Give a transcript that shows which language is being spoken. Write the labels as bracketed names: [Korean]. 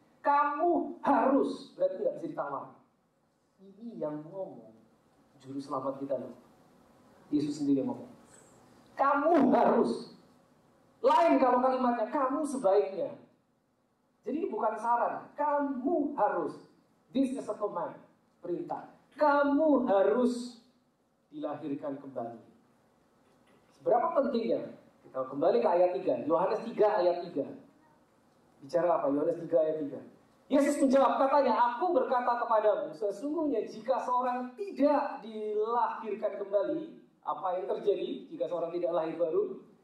[Indonesian] Kamu harus, berarti nggak bisa ditawar. Ini yang ngomong juru selamat kita loh. Yesus sendiri yang ngomong. Kamu harus. Lain kalau kalimatnya, kamu sebaiknya. Jadi bukan saran, kamu harus. [English] This is a command, [Indonesian] perintah. Kamu harus dilahirkan kembali. Seberapa pentingnya? Kita kembali ke ayat 3, Yohanes 3 ayat 3. Bicara apa? Yohanes 3 ayat 3. Yesus menjawab, katanya, aku berkata kepadamu, sesungguhnya jika seorang tidak dilahirkan kembali, apa yang terjadi jika seorang tidak lahir baru?